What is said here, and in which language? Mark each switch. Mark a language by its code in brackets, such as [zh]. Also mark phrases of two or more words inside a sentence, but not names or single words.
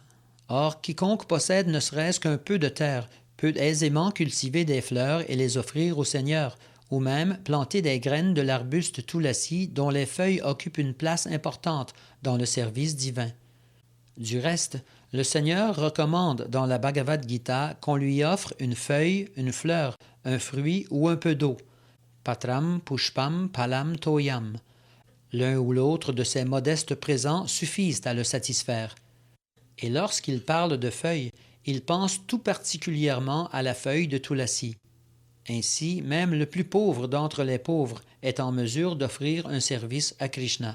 [fr] Or, quiconque possède ne serait-ce qu'un peu de terre peut aisément cultiver des fleurs et les offrir au Seigneur, ou même planter des graines de l'arbuste Tulasi dont les feuilles occupent une place importante dans le service divin. Du reste, le Seigneur recommande dans la Bhagavad Gita qu'on lui offre une feuille, une fleur, un fruit ou un peu d'eau. [sa] पत्रं, पुष्पं, फलं, तोयम्. [fr] L'un ou l'autre de ces modestes présents suffisent à le satisfaire. Et lorsqu'il parle de feuilles, il pense tout particulièrement à la feuille de Tulasi. Ainsi, même le plus pauvre d'entre les pauvres est en mesure d'offrir un service à Krishna.